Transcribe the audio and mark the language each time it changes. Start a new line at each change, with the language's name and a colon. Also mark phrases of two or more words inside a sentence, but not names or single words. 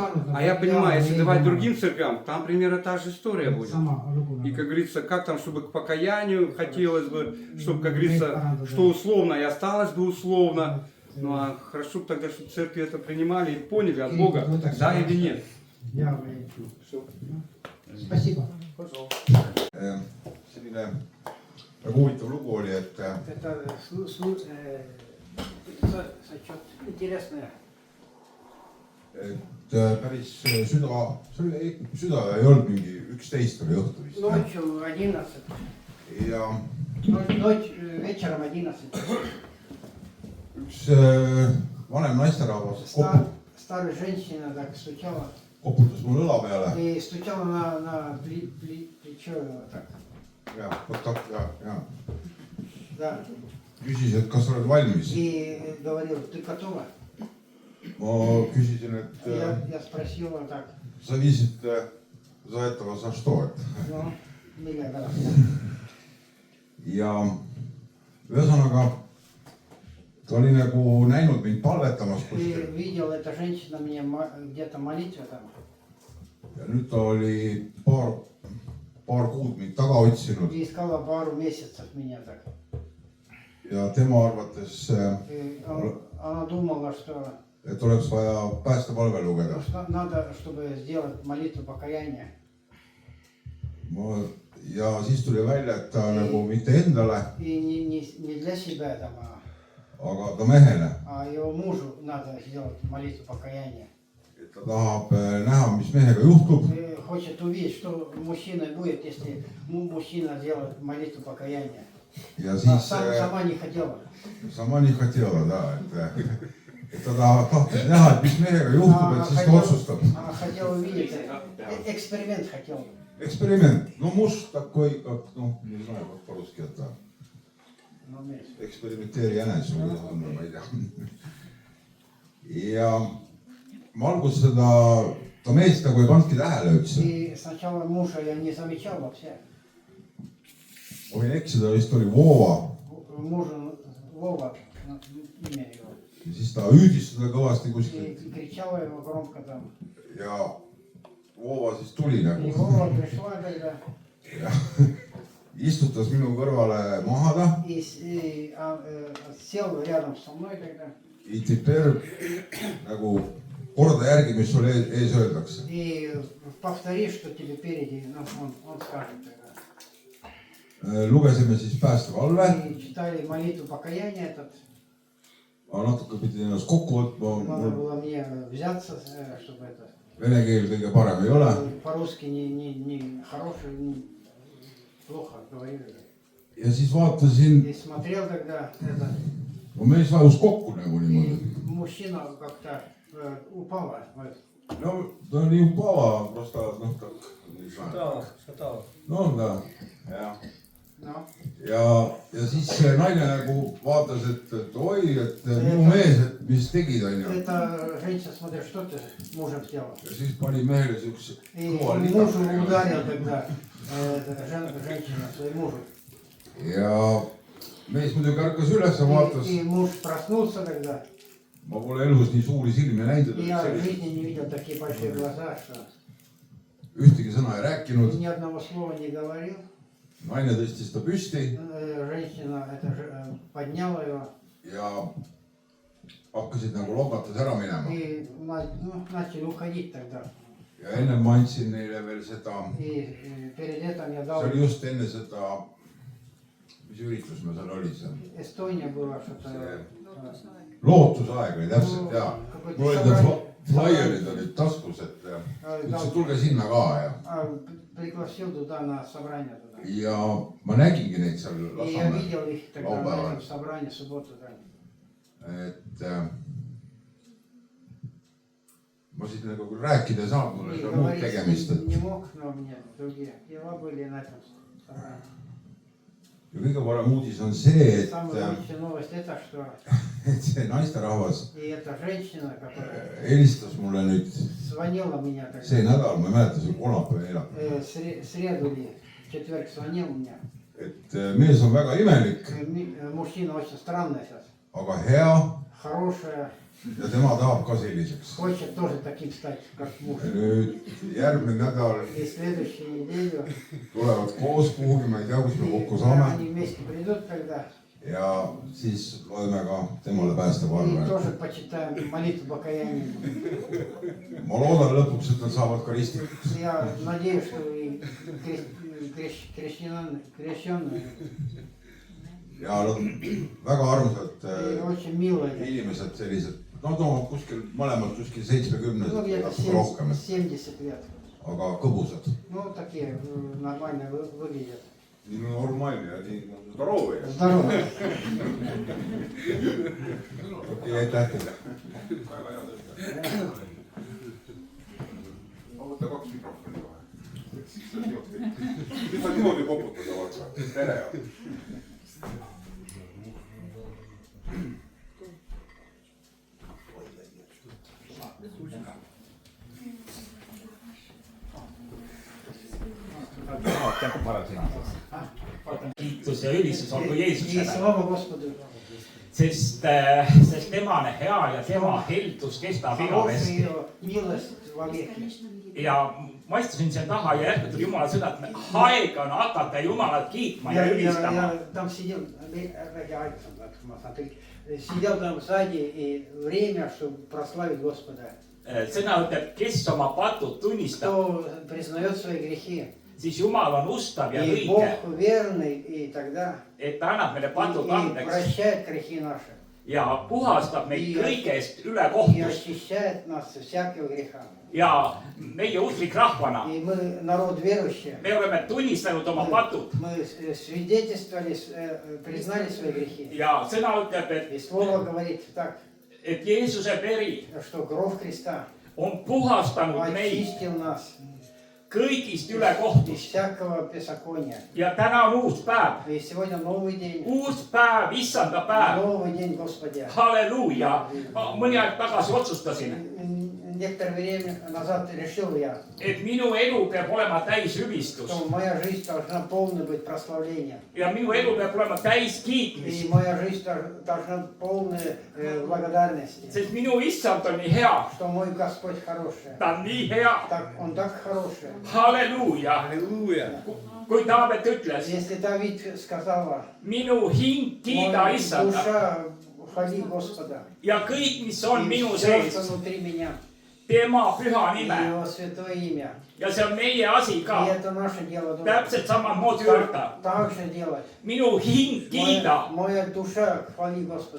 Russian: А я понимаю, если давать другим церквям, там примерно та же история будет. И, как говорится, как там, чтобы к покаянию хотелось бы, чтобы, как говорится, что условно и осталось бы условно. Ну а хорошо бы тогда, чтобы церкви это принимали и поняли от Бога, да или нет. Спасибо.
Estonian: selline väga huvitav lugu oli, et
Russian: Это сочет интересное.
Estonian: Päris süda ei olnud mingi 11 oli õhtu vist.
Russian: Ночью 11.
Estonian: Ja
Russian: Ночь, вечером 11.
Estonian: üks vanem naisterahvas
Russian: Старая женщина так стучала.
Estonian: koputas mul õla peale.
Russian: И стучала на плечо его так.
Estonian: Ja, ja.
Russian: Да.
Estonian: Küsis, et kas oled valmis.
Russian: И говорил, ты готова?
Estonian: Ma küsisin, et
Russian: Я спросила так. sa viisid Zaetava za što, et.
Estonian: Ну, millega? Ja ühesõnaga ta oli nagu näinud mind palvetamas
Russian: Ты
Estonian: kuskil.
Russian: видел, эта женщина меня где-то молитва там.
Estonian: Ja nüüd ta oli paar kuud mind taga otsinud
Russian: И искала пару месяцев меня так.
Estonian: ja tema arvates,
Russian: И она думала, что
Estonian: et oleks vaja päästepalve lugeda.
Russian: надо, чтобы сделать молитву покаяния.
Estonian: Ja siis tuli välja, et ta nagu mitte endale,
Russian: И не для себя там,
Estonian: aga ka mehele.
Russian: а его мужу надо сделать молитву покаяния.
Estonian: Et ta tahab näha, mis mehega juhtub.
Russian: И хочет увидеть, что мужчина будет, если мужчина делает молитву покаяния.
Estonian: Ja siis
Russian: Сама не хотела.
Estonian: sama nii хотела, da, et ta tahtis näha, et mis mehega juhtub, et siis ta otsustab.
Russian: Она хотела увидеть, эксперимент хотела.
Estonian: Eksperiment, no must
Russian: такой, как, ну, не знаю, как по-русски это.
Estonian: Eksperimenteeri jänes, ma ei tea. Ja ma alguses ta meest nagu ei pannudki tähele üldse.
Russian: И сначала мужа я не замечал вообще.
Estonian: Ma võin eksida, vist oli Vova.
Russian: Мужа Вова, имя его.
Estonian: Ja siis ta hüüdis seda kõvasti
Russian: И
Estonian: kuskilt.
Russian: кричала его громко там.
Estonian: Ja Vova siis tuli
Russian: И
Estonian: nagu.
Russian: Вова пришла тогда.
Estonian: Ja istutas minu kõrvale maha ta.
Russian: И сел рядом со мной тогда.
Estonian: Ja teper nagu korda järgi, mis sul ees öeldakse.
Russian: И повтори, что тебе впереди, ну, он скажет тогда.
Estonian: Lugesime siis päästepalve.
Russian: И читали молитву покаяния этот.
Estonian: Ma natuke pidin ennast kokku võtma.
Russian: Надо было мне взяться, чтобы это.
Estonian: Vene keel kõige parem ei ole.
Russian: По-русски не хороший, плохо говорили.
Estonian: Ja siis vaatasin,
Russian: И смотрел тогда это.
Estonian: no mees vajus kokku nagu niimoodi.
Russian: И мужчина как-то упала.
Estonian: No ta oli upava, prosta, noh tak, ei saa. No da, jah. No. Ja siis see naine nagu vaatas, et oi, et minu mees, et mis tegid, on ju.
Russian: Это женщина, смотри, что ты мужем сделал.
Estonian: Ja siis pani mehele siukse
Russian: И
Estonian: kõva
Russian: мужу
Estonian: litaka.
Russian: ударил тогда женщина своему мужу.
Estonian: Ja mees muidugi ärkas üles ja vaatas.
Russian: И муж проснулся тогда.
Estonian: Ma pole elus nii suuri silmi näinud,
Russian: И я в
Estonian: et
Russian: жизни не видел такие большие глаза, что
Estonian: ühtegi sõna ei rääkinud.
Russian: ни одного слова не говорил.
Estonian: Naine tõstis ta püsti
Russian: Женщина это подняла его.
Estonian: ja hakkasid nagu logates ära minema.
Russian: И начали уходить тогда.
Estonian: Ja enne ma andsin neile veel seda,
Russian: И перед этим я
Estonian: see
Russian: дал.
Estonian: oli just enne seda, mis üritus me seal oli seal.
Russian: Estonia была что-то.
Estonian: Lootusaeg oli täpselt ja mul olid need flaierid olid taskus, et ütlesin, tulge sinna ka ja.
Russian: Пригласил туда на собрание туда.
Estonian: Ja ma nägingi neid seal
Russian: И я видел их тогда на
Estonian: laupäeval.
Russian: этом собрании в субботу.
Estonian: Et ma siit nagu küll rääkida ei saanud, mul oli seal muud tegemist.
Russian: Не мог, но у меня другие дела были на этом собрании.
Estonian: Ja kõige parem uudis on see,
Russian: Самая лучшая новость это, что
Estonian: et see naisterahvas
Russian: и эта женщина, которая
Estonian: helistas mulle nüüd
Russian: звонила мне,
Estonian: see nädal, ma ei mäleta, see kolmapäev ja
Russian: среду или четверг звонил мне.
Estonian: et mees on väga imelik,
Russian: Мужчина очень странный сейчас,
Estonian: aga hea
Russian: хорошая,
Estonian: ja tema tahab ka selliseks.
Russian: хочет тоже таким стать, как муж.
Estonian: Ja nüüd järgmine nädal
Russian: И следующую неделю
Estonian: tulevad koos kuhugi, ma ei tea, kus me kokku saame
Russian: они вместе придут тогда
Estonian: ja siis loeme ka temale päästeva
Russian: и
Estonian: arve.
Russian: тоже почитаем молитву покаяния.
Estonian: Ma loodan lõpuks, et nad saavad ka ristikuks.
Russian: Я надеюсь, что и крещенные
Estonian: Ja nad on väga armsad
Russian: и очень милые.
Estonian: inimesed sellised, nad on kuskil mõlemad kuskil 70,
Russian: Ну, где-то
Estonian: natuke rohkem,
Russian: 70 лет.
Estonian: aga kõbusad.
Russian: Ну, такие нормально выглядят.
Estonian: Nii normaalne ja nii здоровые.
Russian: Здоровые.
Estonian: Okei, aitäh teile. Ma võtta 2 mikrofoni kohe. Siis sa nüüd saad niimoodi koputada vaata. Tere. Kiitus ja ülistus olgu
Russian: И
Estonian: Jeesusele,
Russian: слава Господу.
Estonian: sest tema on hea ja tema heldus kestab
Russian: Хорошая
Estonian: igavesti.
Russian: ее милость во веки.
Estonian: Ja ma istusin seal taha ja järsku tuli Jumala sõna, et aeg on hakata Jumalat kiitma ja ülistama.
Russian: Я там сидел, сидел там сзади, и время, чтобы прославить Господа.
Estonian: Sõna ütleb, kes oma patud tunnistab,
Russian: Кто признает свои грехи.
Estonian: siis Jumal on ustav ja
Russian: И Бог
Estonian: õige,
Russian: верный, и тогда
Estonian: et ta annab meile patud
Russian: и
Estonian: andeks
Russian: прощает грехи наши.
Estonian: ja puhastab meid kõigest
Russian: И
Estonian: ülekohtust.
Russian: очищает нас от всякого греха.
Estonian: Ja meie usklik rahvana,
Russian: И мы, народ верующий,
Estonian: me oleme tunnistanud oma patud
Russian: мы свидетельствовали, признали свои грехи.
Estonian: ja sõna ütleb,
Russian: И Слово говорит так,
Estonian: et Jeesuse veri
Russian: что кровь Христа
Estonian: on puhastanud meid
Russian: очистил нас
Estonian: kõigist
Russian: из
Estonian: ülekohtust
Russian: всякого беззакония.
Estonian: ja täna on uus päev,
Russian: И сегодня новый день,
Estonian: uus päev, issanda päev,
Russian: новый день Господи.
Estonian: halleluuja. Mõni aeg tagasi otsustasin,
Russian: Некоторое время назад решил я,
Estonian: et minu elu peab olema täis hüvistus
Russian: что моя жизнь должна полной быть прославлением.
Estonian: ja minu elu peab olema täis
Russian: И
Estonian: kiitmist,
Russian: моя жизнь должна полной благодарности.
Estonian: sest minu issand on nii hea,
Russian: Что мой Господь хороший.
Estonian: ta on nii hea,
Russian: Он так хороший.
Estonian: halleluuja. Kui Taavet ütles,
Russian: Если Давид сказала,
Estonian: minu hing kiida
Russian: моя
Estonian: issanda
Russian: душа хвали Господа.
Estonian: ja kõik, mis on
Russian: И
Estonian: minu
Russian: все,
Estonian: sees,
Russian: что внутри меня.
Estonian: tema püha
Russian: И
Estonian: nime
Russian: Его святое имя.
Estonian: ja see on meie asi
Russian: И
Estonian: ka,
Russian: это наше дело. тоже.
Estonian: täpselt samamoodi öelda,
Russian: Так же делать.
Estonian: minu hing kiida,
Russian: Моя душа хвали Господа.